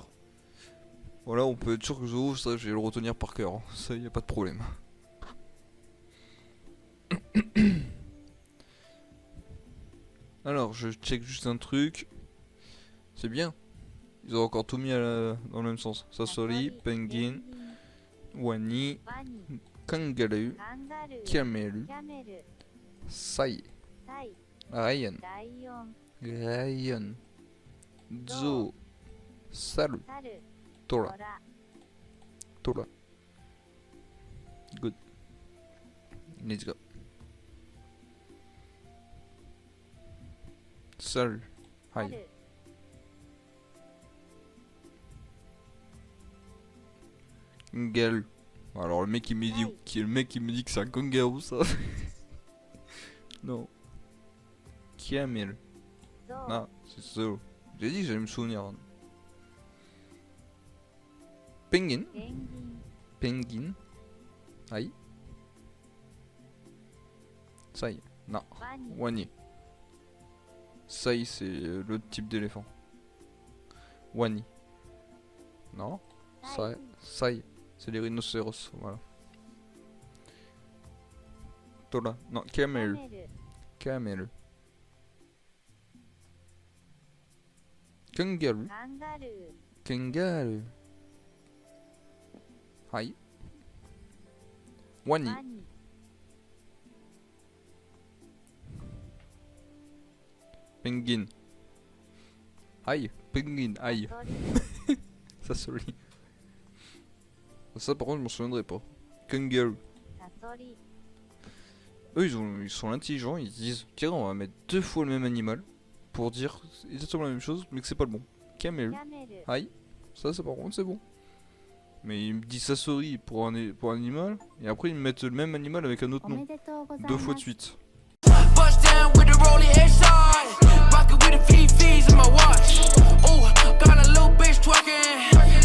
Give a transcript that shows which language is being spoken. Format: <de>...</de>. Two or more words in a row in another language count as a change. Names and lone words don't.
<fr>Voilà, on peut être sûr que zoo, ça, je vais le retenir par cœur. Hein. Ça, y a pas de problème. Alors, je check juste un truc. C'est bien. Ils ont encore tout mis dans le même sens.</fr> <ja>Sasori,</ja> <en>penguin, wani,</en> <ja>ワニ</ja> <en>kangaroo,</en> <ja>カンガルー</ja> <en>camel,</en> <ja>キャメル sai, サイ ryan, ライオン</ja> <en>lion, zoo, salu,</en> <ja>サル tora, トラ</ja> <en>tora. Good. Let's go.</en> <ja>Salu. サ</ja> <en>Hi.</en> <ja>ル</ja> <en>Kangaroo.</en> <fr>Alors le mec il me dit</fr> <en>Hi.</en> <fr>que c'est un kangaroo ça. Non.</fr> <en>Camel.</en> <ja>ゾウ</ja> <fr>Ah, c'est ça. J'ai dit que j'allais me souvenir.</fr> <en>Penguin.</en> <ja>ペンギン</ja> <en>Penguin.</en> <fr>Aïe. Sai. Non.</fr> <ja>ワニ Wani.</ja> <fr>Sai c'est l'autre type d'éléphant.</fr> <ja>Wani. Non. Sai. Sai.</ja> <fr>C'est les rhinocéros. Voilà. Tola. Non.</fr> <ja>キャ</ja> <en>Camel.</en> <ja>メル</ja> <en>Camel. Kangaroo.</en> <ja>カンガルー</ja> <en>Kangaroo. Hi.</en> <ja>Wani. ワニ</ja> <en>Penguin.</en> <fr>Aïe. Penguin. Aïe.</fr> <ja>サソリ</ja> <fr>Ça sourit. Ça par contre je m'en souviendrai pas.</fr> <en>Kangaroo.</en> <ja>サソリ</ja> <fr>Eux ils sont intelligents, ils disent tiens on va mettre 2 fois le même animal pour dire exactement la même chose mais que c'est pas le bon.</fr> <en>Camel.</en> <ja>キャメル</ja> <fr>Aïe. Ça par contre c'est bon. Mais ils me disent Sasori pour un animal et après ils me mettent le même animal avec un autre</fr> <ja>お</ja> <fr>nom.</fr> <ja>めでとうござい</ja> <fr>2</fr> <ja>ま</ja> <fr>fois de</fr> <ja>す</ja> <fr>suite.</fr> <en>Bust down with the rolling headshot. Rockin' with the VVs in my watch. Ooh, got a little bitch twerking.</en>